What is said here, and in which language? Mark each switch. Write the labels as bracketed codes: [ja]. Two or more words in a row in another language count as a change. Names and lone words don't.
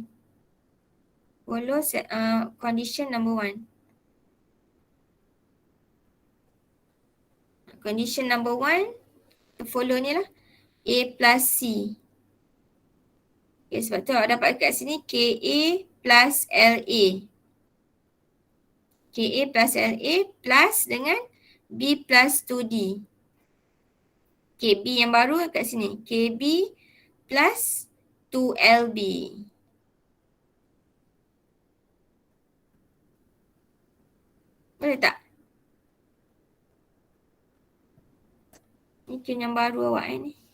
[en] Follow condition number 1. Condition number 1, follow [ms] ni lah. [en] A plus C. [ms] Okay, sebab tu awak dapat kat sini [en] KA plus LA. KA plus LA plus dengan B plus 2D. [ms] KB yang baru kat sini. [en] KB plus 2LB. [ms] Boleh tak? Ni tune yang baru awak ni.